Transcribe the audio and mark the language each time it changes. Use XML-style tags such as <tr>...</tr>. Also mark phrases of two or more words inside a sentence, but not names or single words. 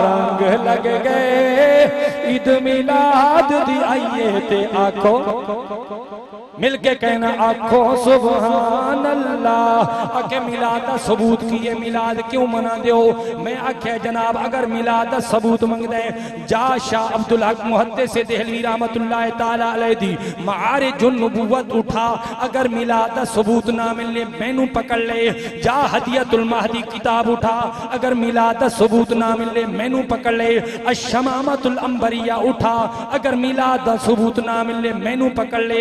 <pa>رنگ لگ گئے عید میلاد دی آئیے تے آکھو مل کے کہنا آکھو</pa> <ar>سبحان الله.</ar> <pa>آکے میلاد دا ثبوت کی ہے، میلاد کیوں منا دو؟ میں آکھیا جناب اگر میلاد دا ثبوت منگدا ہے جا شاہ عبدالحق محدث سے دہلوی</pa> <ar>رحمة الله تعالى عليه</ar> <pa>دی مدارج النبوت اٹھا. اگر میلاد دا ثبوت نہ ملے مینوں پکڑ لے. جا ہدیۃ المہدی کتاب اٹھا۔ اگر میلاد دا ثبوت نہ ملے مینوں پکڑ لے. اشمامۃ العنبریہ اٹھا. اگر میلاد دا ثبوت نہ ملے مینوں پکڑ لے.</pa>